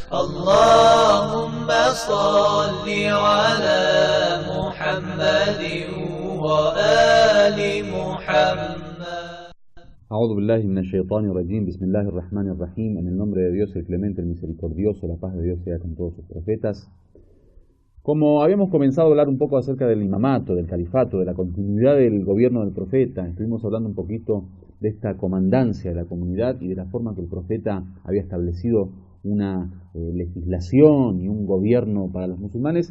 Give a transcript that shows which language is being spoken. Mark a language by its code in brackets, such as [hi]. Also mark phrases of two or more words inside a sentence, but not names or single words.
[ar] اللهم صل على محمد وآل محمد. أعوذ بالله من الشيطان الرجيم. بسم الله الرحمن الرحيم. [es] En el nombre de Dios, el clemente, el misericordioso, la paz de Dios sea con todos sus profetas. Como habíamos comenzado a hablar un poco acerca del imamato, del califato, de la continuidad del gobierno del profeta, estuvimos hablando un poquito de esta comandancia de la comunidad y de la forma que el profeta había establecido una legislación y un gobierno para los musulmanes.